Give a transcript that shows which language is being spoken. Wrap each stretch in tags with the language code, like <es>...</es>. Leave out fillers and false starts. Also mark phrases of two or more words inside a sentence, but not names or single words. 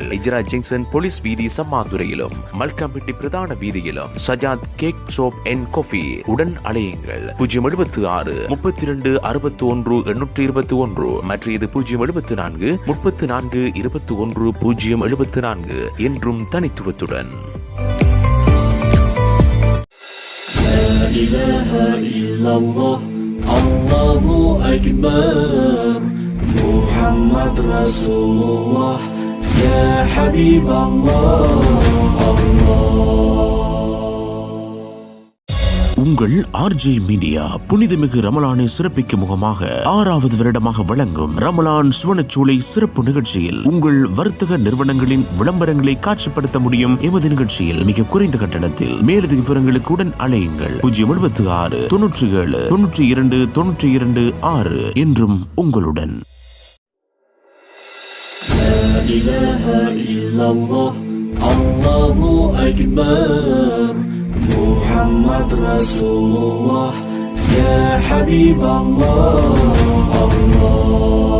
<ta>இஜரா</ta> <en>junction police</en> <ta>வீதி சம்மாந்துறையிலும் மல்காம்பட்டி பிரதான வீதியிலும் சஜாத்</ta> <en>cake shop and coffee</en> <ta>உடன் அலையுங்கள். 076 32 61 821 மற்றும் இது 074 34 21 074 என்றும் தனித்துவத்துடன்.</ta> <ar>لا إله إلا الله الله أكبر محمد رسول الله يا حبيب الله</ar> <ta>உங்கள் ஆர்ஜே மீடியா புனிதமிகு ரமலானை சிறப்பிக்கும் முகமாக 6வது வருடமாக வழங்கும் ரமலான் சுவனச்சூளை சிறப்பு நிகழ்ச்சியில் உங்கள் வர்த்தக நிறுவனங்களின் விளம்பரங்களை காட்சிப்படுத்த முடியும். எமது நிகழ்ச்சியில் மிக குறைந்த கட்டணத்தில் மேலதிக விவரங்களுக்கு உடன் அழையுங்கள். 076 97 92 92 6 என்றும் உங்களுடன்.</ta> <ar>لا إله إلا الله الله أكبر محمد رسول الله يا حبيب الله</ar>